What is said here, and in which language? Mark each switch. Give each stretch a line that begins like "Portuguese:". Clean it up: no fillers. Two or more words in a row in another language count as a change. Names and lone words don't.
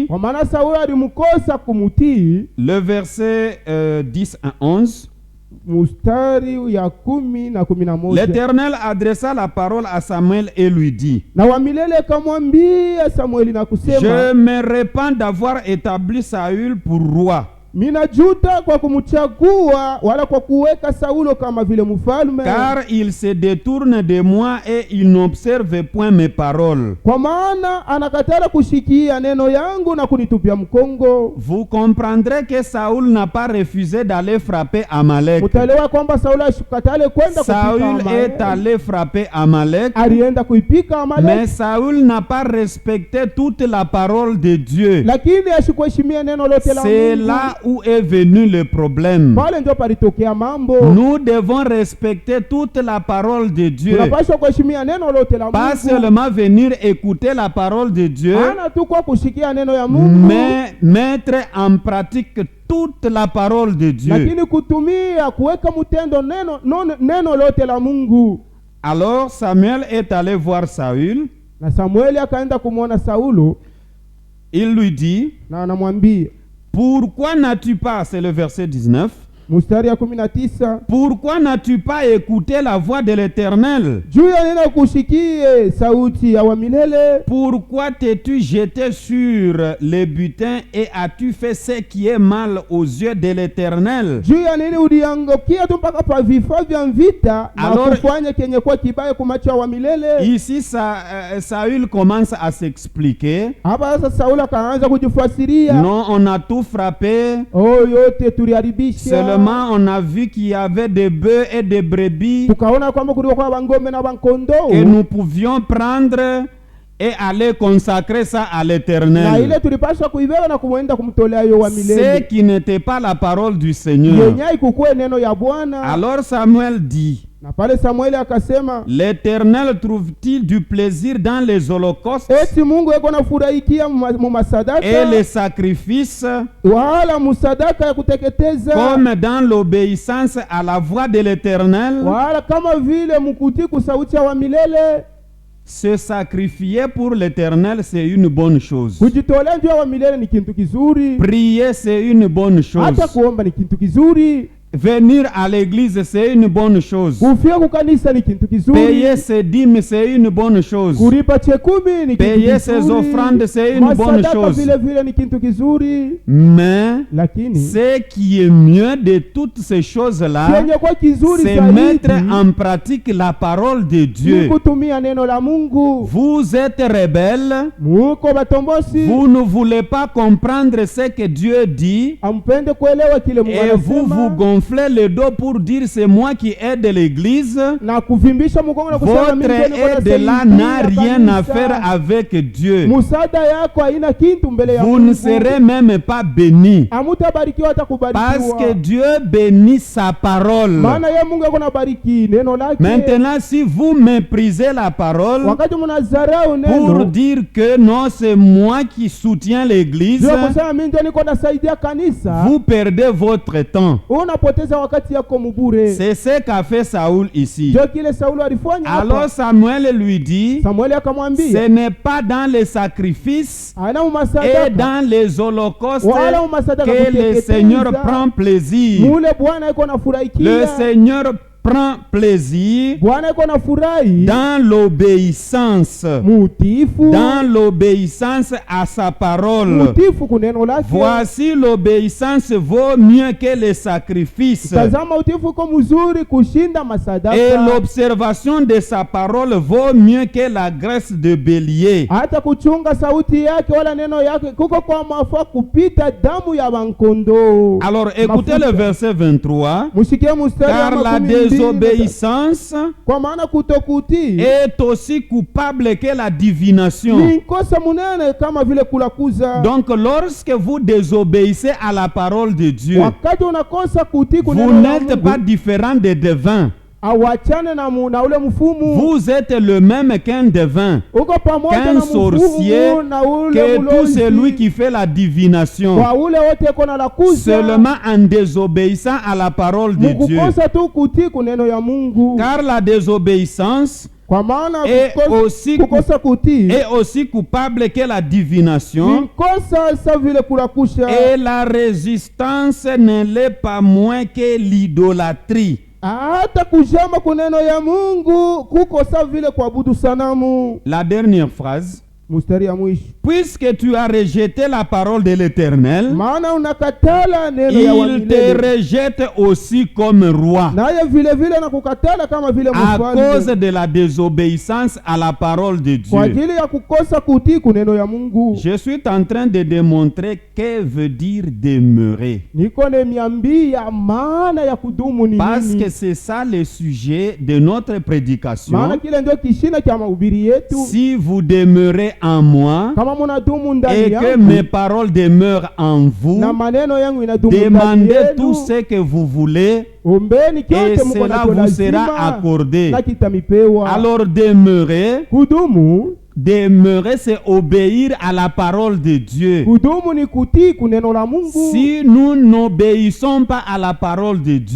Swahili: kwa maana Sauli alimkosa kumutii.
French: le verset 10 à 11,
Swahili: Mustari ya 10 na 11.
French: l'Éternel adressa la parole à Samuel et lui dit,
Swahili: Na wa milele kamwambia Samueli na kusema,
French: je me répands d'avoir établi Saül pour roi.
Swahili: Minajuta kwa kumchagua wala kwa kuweka Saulo kama vile mfalme,
French: car il se détourne de moi et il n'observe point mes paroles.
Swahili: kwa maana anakatala kushikia neno yangu na kunitupia mkongo.
French: Vous comprendrez que Saül n'a pas refusé d'aller frapper Amalek.
Swahili: Mutaelewa kwamba Saulo ashikatale kwenda kupika
French: Saül
Swahili: Amaleki.
French: est allé frapper Amalek,
Swahili: Alienda kuipika Amaleki,
French: mais Saül n'a pas respecté toute la parole de Dieu.
Swahili: lakini ashikuheshimia neno lote la
French: C'est
Swahili: Mungu.
French: là où est venu le problème.
Swahili: pale ndio palitokea mambo.
French: Nous devons respecter toute la parole de Dieu.
Swahili: Tunapaswa kuheshimia neno lote la
French: Pas
Swahili: Mungu.
French: seulement venir écouter la parole de Dieu,
Swahili: Hana tu kwa kushikia neno ya Mungu,
French: mais mettre en pratique toute la parole de Dieu.
Swahili: lakini kutumia kuweka mtendo neno lote la Mungu.
French: Alors Samuel est allé voir Saül.
Swahili: Na Samueli akaenda kumwona Saulo
French: Il lui dit,
Swahili: na anamwambia,
French: pourquoi n'as-tu pas, c'est le verset 19,
Swahili: mstari ya 19,
French: pourquoi n'as-tu pas écouté la voix de l'Éternel?
Swahili: juu ya nini kushikie sauti ya wa milele?
French: Pourquoi t'es-tu jeté sur les butins et as-tu fait ce qui est mal aux yeux de l'Éternel?
Swahili: Juu ya nini uliangukia tu mpaka pa vifaa vya vita na
French: Alors,
Swahili: kufanya kenye kwa kibaya kumacho wa milele?
French: Ici, Saül commence à s'expliquer.
Swahili: Hapa sasa Saulo akaanza kujifasiria,
French: Non, on a tout frappé.
Swahili: oh, yote tuliharibisha.
French: Seulement, on a vu qu'il y avait des bœufs et des brebis
Swahili: Tukaona kwamba kulikuwa bangombe na bankondoo,
French: que nous pouvions prendre et aller consacrer ça à
Swahili: na
French: l'Éternel.
Swahili: ile tulipaswa kuibeba na kumwenda kumtolea yo wa
French: Ce
Swahili: milele,
French: qui n'était pas la parole du Seigneur.
Swahili: yenye ikukue neno ya Bwana.
French: Alors Samuel dit,
Swahili: Na pale Samueli akasema,
French: l'Éternel trouve-t-il du plaisir dans les holocaustes
Swahili: eti Mungu yeko nafurahikia mu masadaka
French: et les sacrifices
Swahili: wala musadaka ya kuteketeza,
French: comme dans l'obéissance à la voix de l'Éternel?
Swahili: wala kama vile mkutii kusauti ya wa milele?
French: Se sacrifier pour l'Éternel, c'est une bonne chose.
Swahili: Kujitolea juu ya wa milele ni kintu kizuri,
French: Prier, c'est une bonne chose.
Swahili: hata kuomba ni kintu kizuri,
French: Venir à l'église, c'est une bonne chose.
Swahili: kufia kukanisa ni kintu kizuri,
French: Payer ses dîmes, c'est une bonne chose.
Swahili: kulipa chekumi ni kintu
French: Payer ses
Swahili: kizuri,
French: offrandes, c'est une bonne
Swahili: masadaka
French: chose.
Swahili: vile vile ni kintu kizuri,
French: Mais
Swahili: lakini
French: ce qui est mieux de toutes ces choses-là,
Swahili: kenye kwa kizuri
French: c'est
Swahili: zaidi
French: mettre en pratique la parole de
Swahili: ni
French: Dieu.
Swahili: kutumia neno la Mungu.
French: Vous êtes rebelles,
Swahili: Muko batombosi,
French: vous ne voulez pas comprendre ce que Dieu dit,
Swahili: ampende kuelewa kile Mungu
French: et vous vous
Swahili: anasema
French: gonflez le dos pour dire c'est moi qui aide l'église.
Swahili: na kuvimbisha mgongo na kusema
French: Votre
Swahili: mimi ndio niko
French: aide là
Swahili: nasaidia
French: n'a rien à
Swahili: kanisa.
French: faire avec Dieu.
Swahili: Musada yako haina kintu mbele ya
French: Vous ne serez même pas bénis.
Swahili: Hamutabarikiwa hata kubarikiwa.
French: Parce que Dieu bénit sa parole.
Swahili: Maana yeye Mungu yako nabariki neno lake.
French: Maintenant, si vous méprisez la parole
Swahili: Wakati mnazarau
French: pour
Swahili: neno
French: dire que non, c'est moi qui soutiens l'église,
Swahili: ndio kusema mimi ndio niko nasaidia kanisa,
French: vous perdez votre temps.
Swahili: unapoteza wakati yako mbure.
French: C'est ce qu'a fait Saül ici.
Swahili: Ndio kile Saulo alifanya hapa.
French: Alors Samuel lui dit,
Swahili: Samueli
French: ce
Swahili: akamwambia,
French: n'est pas dans les sacrifices
Swahili: ana
French: et
Swahili: umasadaka
French: dans les holocaustes
Swahili: wala umasadaka
French: que le
Swahili: kuteketeza.
French: Seigneur prend plaisir.
Swahili: Mule Bwana yuko nafurahikia.
French: Le Seigneur prend plaisir
Swahili: Bwana yuko nafurahi
French: dans l'obéissance,
Swahili: mutifu,
French: dans l'obéissance à sa parole.
Swahili: mutifu kuneno lake.
French: Voici l'obéissance vaut mieux que les sacrifices,
Swahili: Tazama utifu uko mzuri kushinda masadaka.
French: et l'observation de sa parole vaut mieux que la graisse de bélier.
Swahili: Hata kuchunga sauti yake wala neno yake kuko kwa mafaa kupita damu ya bankondo.
French: Alors écoutez le verset 23.
Swahili: Mushikie mstari wa
French: Car la
Swahili: makumi mbili.
French: désobéissance
Swahili: Kwa maana kutokutii
French: est aussi coupable que la divination.
Swahili: ni kosa munene kama vile kulakuza.
French: Donc lorsque vous désobéissez à la parole de Dieu,
Swahili: Wakati unakosa kutii
French: vous
Swahili: kuneno la
French: n'êtes
Swahili: Mungu,
French: pas différent des devins.
Swahili: awachane na ule mfumu.
French: Vous êtes le même qu'un devin,
Swahili: Uko pamoja
French: qu'un
Swahili: na
French: sorcier,
Swahili: mfumu na ule
French: que tout
Swahili: mulozi.
French: celui qui fait la divination.
Swahili: Kwa ule wote iko na lakuza.
French: Seulement en désobéissant à la parole de Dieu.
Swahili: Mukukosa tu kutii kuneno ya Mungu.
French: Car la désobéissance
Swahili: Kwa maana
French: est aussi,
Swahili: kukosa kutii
French: est aussi coupable que la divination.
Swahili: ni kosa sa vile kulakusha.
French: Et la résistance ne l'est pas moins que l'idolâtrie.
Swahili: Hata kujama kuneno ya Mungu kuko sa vile kuabudu sanamu.
French: La dernière phrase.
Swahili: Mstari ya mwisho.
French: Puisque tu as rejeté la parole de l'Éternel,
Swahili: Maana unakatala neno ya
French: il te
Swahili: wamilele.
French: rejette aussi comme roi
Swahili: Naye vile vile na kukatala kama vile
French: à cause
Swahili: mfalme.
French: de la désobéissance à la parole de
Swahili: Kwa
French: Dieu.
Swahili: ajili ya kukosa kutii kuneno ya Mungu.
French: Je suis en train de démontrer que veut dire demeurer.
Swahili: Niko nemiambia maana ya kudumu ni
French: Parce
Swahili: nini.
French: que c'est ça le sujet de notre prédication.
Swahili: Maana kile ndio kishina cha mahubiri yetu.
French: Si vous demeurez en moi
Swahili: kama munadumu
French: et
Swahili: ndani
French: que
Swahili: yangu
French: mes paroles demeurent en vous,
Swahili: na maneno yangu inadumu ndani
French: demandez tout
Swahili: yenu,
French: ce que vous voulez
Swahili: ombeni
French: et
Swahili: kyote muko
French: cela
Swahili: nacho
French: vous sera
Swahili: lazima
French: accordé.
Swahili: na kitamipewa.
French: Alors demeurer, c'est obéir à la parole de Dieu.
Swahili: Kudumu ni kutii kuneno la Mungu.
French: Si nous n'obéissons pas à la parole de Dieu,